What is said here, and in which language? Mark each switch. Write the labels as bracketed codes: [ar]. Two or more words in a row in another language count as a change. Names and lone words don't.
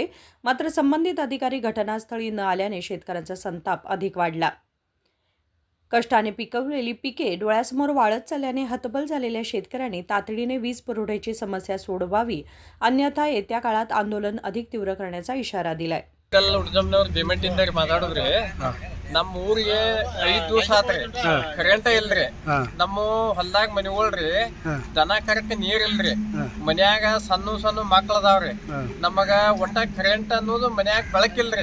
[mr] मात्र संबंधित अधिकारी घटनास्थळी न आल्याने शेतकऱ्यांचा संताप अधिक वाढला. कष्टाने पिकवलेली पिके डोळ्यासमोर वाळत चालल्याने हतबल झालेल्या शेतकऱ्यांनी तातडीने वीज पुरवठ्याची समस्या सोडवावी, अन्यथा येत्या काळात आंदोलन अधिक तीव्र करण्याचा इशारा दिलाय. [kn] ದೇಮೆಂಟಿಂದ ಮಾತಾಡಿದ್ರಿ ನಮ್ಮ ಊರಿಗೆ 5 ದಿವಸ ಆತ್ರಿ ಕರೆಂಟ್ ಇಲ್ರಿ. ನಮ್ಮ ಹೊಲ್ದಾಗ ಮನಿಗಳ್ರಿ ದನ ಕರಕ್ ನೀರ್ ಇಲ್ರಿ. ಮನ್ಯಾಗ ಸಣ್ಣ ಮಕ್ಳ ಅದಾವ್ರಿ. ನಮಗ ಒಟ್ಟ ಕರೆಂಟ್ ಅನ್ನೋದು ಮನ್ಯಾಗ ಬೆಳಕಿಲ್ರಿ.